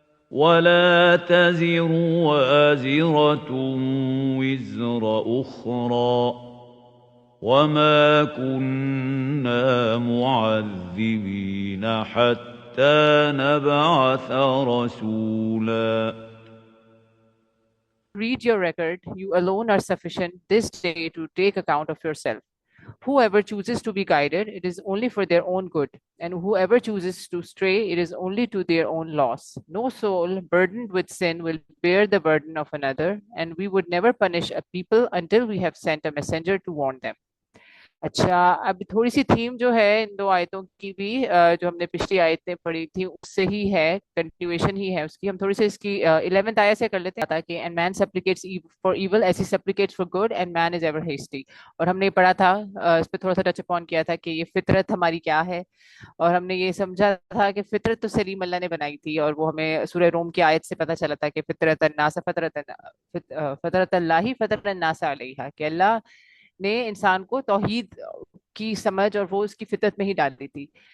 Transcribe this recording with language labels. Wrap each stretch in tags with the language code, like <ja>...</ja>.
<ar>ولا تزر وازرة وزر أخرى وما كنا معذبين حتى نبعث رسولا.</ar> <en>read your record, you alone are sufficient this day to take account of yourself. Whoever chooses to be guided, it is only for their own good, and whoever chooses to stray, it is only to their own loss. No soul burdened with sin will bear the burden of another, and we would never punish a people until we have sent a messenger to warn them.</en> <ur>اچھا، اب تھوڑی سی theme جو ہے ان دو آیتوں کی بھی جو ہم نے پچھلی آیتیں پڑھی تھی اس سے ہی ہے، کنٹینیویشن ہی ہے اس کی. ہم تھوڑی سی اس کی 11th آیت سے کر لیتے ہیں تاکہ</ur> <en>And man supplicates for evil as he supplicates for good and man is ever hasty.</en> <ur>اور ہم نے پڑھا تھا، اس پہ تھوڑا سا ٹچ اپون کیا تھا کہ یہ فطرت ہماری کیا ہے، اور ہم نے یہ سمجھا تھا کہ فطرت تو سلیم اللہ نے بنائی تھی، اور وہ ہمیں سورہ روم کی آیت سے پتہ چلا تھا کہ</ur> <ar>فطرت الناس فطرت اللہ فطر الناس علیہا،</ar> <ur>کہ اللہ نے انسان کو توحید کی سمجھ اور وہ اس کی فطرت میں ہی ڈال دی تھی.</ur>